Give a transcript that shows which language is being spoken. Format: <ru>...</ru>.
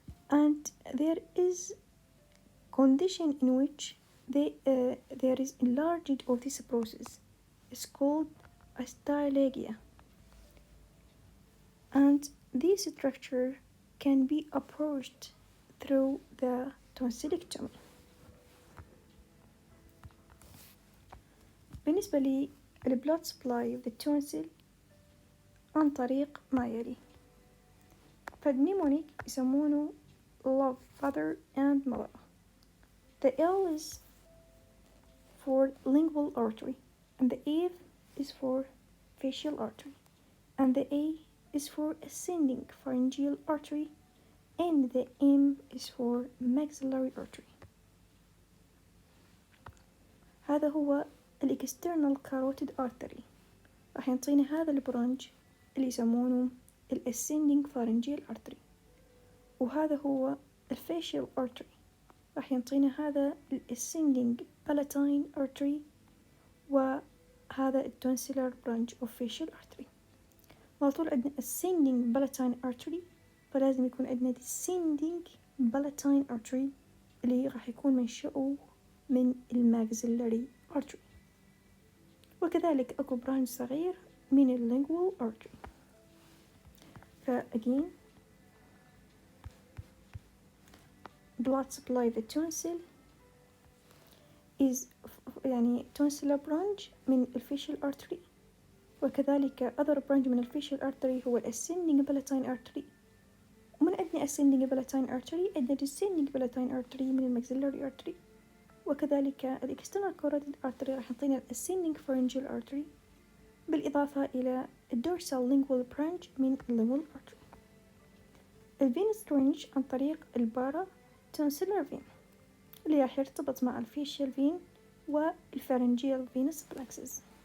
<en>And there is condition in which there is enlargement of this process. It's called a stylegia. And this structure can be approached through the tonsillectomy.</en> <ar>بالنسبة لي</ar> <en>blood supply of the tonsil</en> <ar>عن طريق ما يلي.</ar> <en>فالنيمونيك</en> <ar>يسمونه</ar> <en>love father and mother. The L is for lingual artery, and the A is for facial artery, and the A is for ascending pharyngeal artery, and the M is for maxillary artery.</en> <ar>هذا هو الاكسترنال كاروتيد artery. راح ينطينا هذا البرانج اللي يسمونه الاسcending pharyngeal artery، وهذا هو الفاشيال artery راح ينطينا هذا الاسcending palatine artery، وهذا التونسيلر برانج</ar> <en>of facial artery.</en> <ar>على طول عندنا ascending palatine artery، فلازم يكون عندنا descending palatine artery اللي راح يكون منشأه من الماكسيلاري artery، وكذلك أكو برانش صغير من اللينجوال artery.</ar> <en>again blood supply the tonsil is</en> <ar>يعني tonsillar branch من الفيشل artery، وكذلك</ar> <en>other branch</en> <ar>من الفيشل artery هو ascending palatine artery، ومن عندنا ascending palatine artery عندنا descending palatine artery من الماكسيلاري artery، وكذلك الاكسترنال كاروتيد artery راح يعطينا ascending pharyngeal artery بالإضافة إلى dorsal lingual branch من lingual artery. الفينس درينج عن طريق البارا تونسيلر فين اللي راح يرتبط مع الفيشيال فين والفارنجيال فينس بلاكسس.</ar>